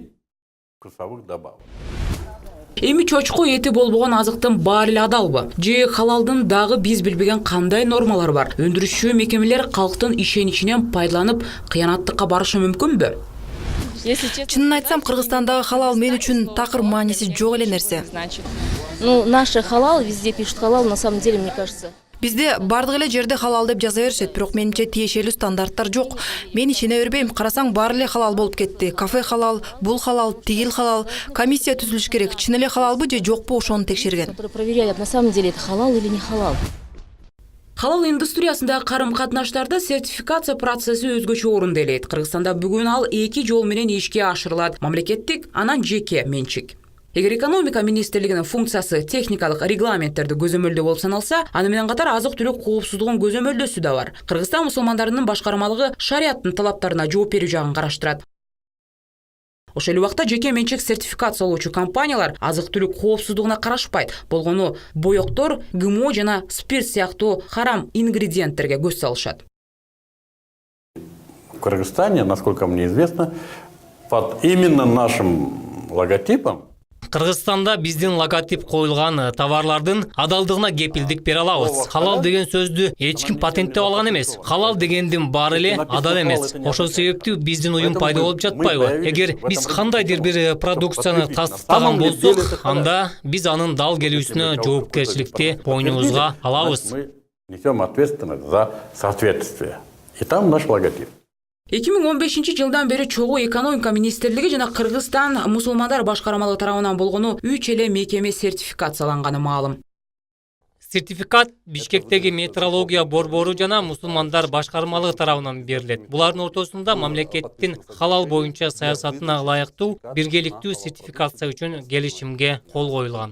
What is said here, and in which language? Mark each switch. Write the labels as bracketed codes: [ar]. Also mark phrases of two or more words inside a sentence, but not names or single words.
[ky] Эми чочко эти болбогон азыктын баары эле адалбы? Же халалдын дагы биз билбеген кандай нормалар бар? Өндүрүшчү мекемелер калктын ишеничинен пайдаланып кыянаттыкка барышы мүмкүнбү? Чынын айтсам, Кыргызстандагы халал мен үчүн такыр мааниси жок эле нерсе. [ru] Ну, наши халал, везде пишут халал, на самом деле, мне кажется. [ky] Бизде бардык эле жерде халал деп жаза беришет, бирок менимче тиешелүү стандарттар жок. Мен ишене бербейм, карасаң баары эле халал болуп кетти. Кафе халал, бул халал, тигил халал. Комиссия түзүлүш керек. Чын эле халалбы же жокпу, ошону текшерген. [ru] Которые проверяют, на самом деле, это халал или не халал. [ky] Халал индустриясындагы карым-катнаштарда сертификация процесси өзгөчө орунду элейт. Кыргызстанда бүгүн ал 2 жол менен ишке ашырылат. Мамлекеттик, анан жеке менчик. Эгер экономика министрлигинин функциясы техникалык регламенттерди көзөмөлдөө болуп саналса, аны менен катар азык-түлүк коопсуздугун көзөмөлдөөсү да бар. Кыргызстан мусулмандарынын башкармалыгы шарияттын талаптарына жооп берүү жагын караштырат. Ошол убакта жеке менчик сертификациялоочу компаниялар азык-түлүк коопсуздугуна карашпайт. Болгону боёктор, ГМО жана спирт сыяктуу харам ингредиенттерге көз салышат. [ru] В Кыргызстане, насколько мне известно, под именно нашим логотипом [ky] Кыргызстанда биздин логотип коюлган товарлардын адалдыгына кепилдик бере алабыз. Халал деген сөздү эч ким патенттеп алган эмес. Халал дегендин баары эле адал эмес. Ошол себептүү биздин уюм пайда болуп жатпайбы? Эгер биз кандайдыр бир продукцияны тастыктаган болсок, анда биз анын дал келүүсүнө жоопкерчиликти бойнубузга алабыз. [ru] Мы несем ответственность за соответствие. И там наш логотип. [ky] 2015 жылдан бери чогуу экономика министрлиги жана Кыргызстан мусулмандар башкармалыгы тарабынан болгону 3 эле мекеме сертификацияланганы маалым. Сертификат Бишкектеги метрология борбору жана мусулмандар башкармалыгы тарабынан берилет. Булардын ортосунда мамлекеттин халал боюнча саясатына ылайыктуу биргеликтүү сертификация үчүн келишимге кол коюлган.